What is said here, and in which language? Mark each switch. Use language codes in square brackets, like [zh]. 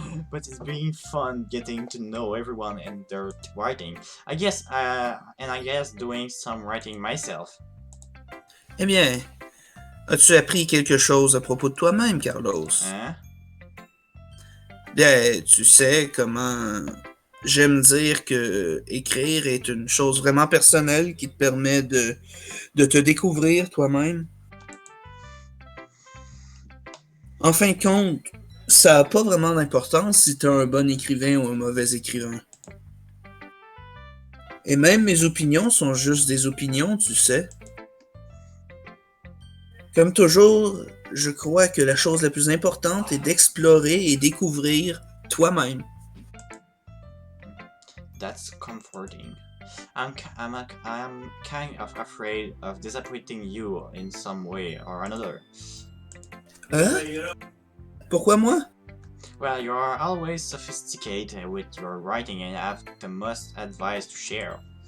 [en] But it's been fun getting to know everyone and their writing. I guess doing some writing myself. [fr] Eh bien, as-tu appris quelque chose à propos de toi-même, Carlos? Hein? Bien, tu sais comment j'aime dire que écrire est une chose vraiment personnelle qui te permet de te découvrir toi-même. En fin de compte, ça n'a pas vraiment d'importance si tu es un bon écrivain ou un mauvais écrivain. Et même mes opinions sont juste des opinions, tu sais. Comme toujours, je crois que la chose la plus importante est d'explorer et découvrir toi-même. [en] That's comforting. I'm kind of afraid of disappointing you in some way or another. [fr] Hein? Pourquoi moi? [en] Well, you are always sophisticated with your writing and have the most advice to share.